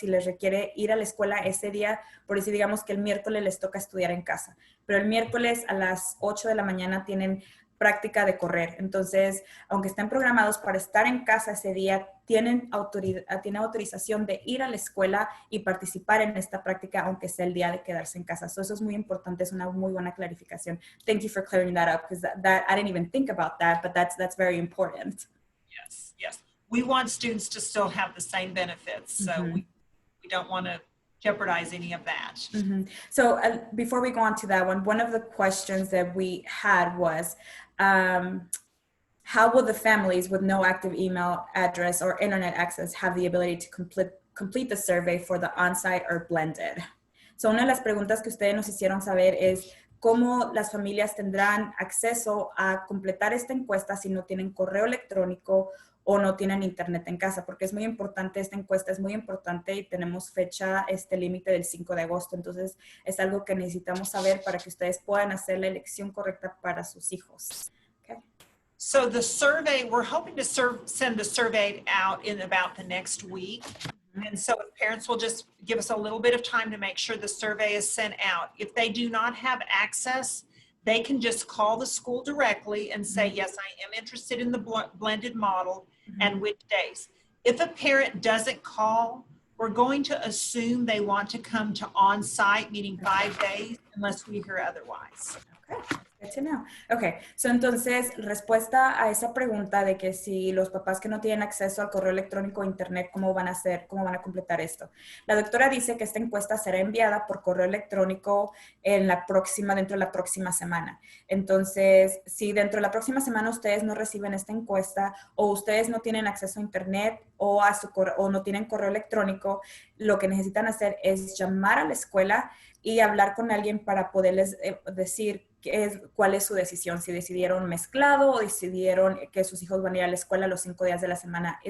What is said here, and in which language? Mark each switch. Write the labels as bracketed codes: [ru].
[es] Si les requiere ir a la escuela ese día, por decir, digamos que el miércoles les toca estudiar en casa, pero el miércoles a las 8 de la mañana tienen práctica de correr. Entonces, aunque estén programados para estar en casa ese día, tienen autorización de ir a la escuela y participar en esta práctica, aunque sea el día de quedarse en casa. So, eso es muy importante, es una muy buena clarificación. [en] Thank you for clearing that up, because that I didn't even think about that, but that's very important. Yes, yes. We want students to still have the same benefits, so we don't want to jeopardize any of that. So before we go on to that one of the questions that we had was, how will the families with no active email address or internet access have the ability to complete the survey for the on-site or blended? [es] So una de las preguntas que ustedes nos hicieron saber es cómo las familias tendrán acceso a completar esta encuesta si no tienen correo electrónico o no tienen internet en casa, porque es muy importante, esta encuesta es muy importante y tenemos fecha, límite del 5 de agosto, entonces es algo que necesitamos saber para que ustedes puedan hacer la elección correcta para sus hijos. [en] Okay. So the survey, we're hoping to send the survey out in about the next week. And so parents will just give us a little bit of time to make sure the survey is sent out. If they do not have access, they can just call the school directly and say, yes, I am interested in the blended model and which days. If a parent doesn't call, we're going to assume they want to come to on-site, meaning 5 days, unless we hear otherwise. Okay. Good to know. [es] Ok, so entonces, respuesta a esa pregunta de que si los papás que no tienen acceso al correo electrónico o internet, ¿cómo van a hacer, cómo van a completar esto? La doctora dice que esta encuesta será enviada por correo electrónico dentro de la próxima semana. Entonces, si dentro de la próxima semana ustedes no reciben esta encuesta o ustedes no tienen acceso a internet o no tienen correo electrónico, lo que necesitan hacer es llamar a la escuela y hablar con alguien para poderles decir cuál es su decisión, si decidieron mezclado o decidieron que sus hijos van a ir a la escuela los 5 días de la semana.